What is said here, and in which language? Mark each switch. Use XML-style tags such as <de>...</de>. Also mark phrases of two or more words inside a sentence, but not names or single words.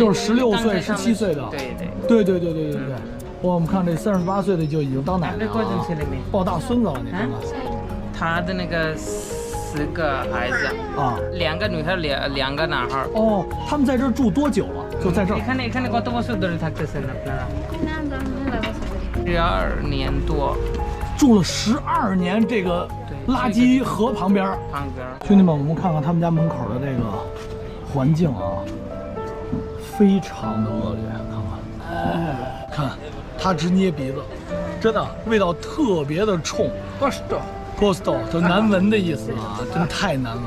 <zh>就是16岁、17岁的。对。我们看这38岁的就已经当奶奶了，抱大孙子了，你看看。他的那个4个孩子啊，2个女孩，2个男孩。哦，他们在这儿住多久了？就在这儿。</zh> <bn>এখানে কত বছর ধরে থাকতেছেন আপনারা? 12</bn> <zh>年多。住了12年，这个垃圾河旁边。兄弟们，我们看看他们家门口的这个环境啊，非常的恶劣。看，他直捏鼻子，真的味道特别的冲。Gosto 就难闻的意思啊，真的太难闻了。</zh>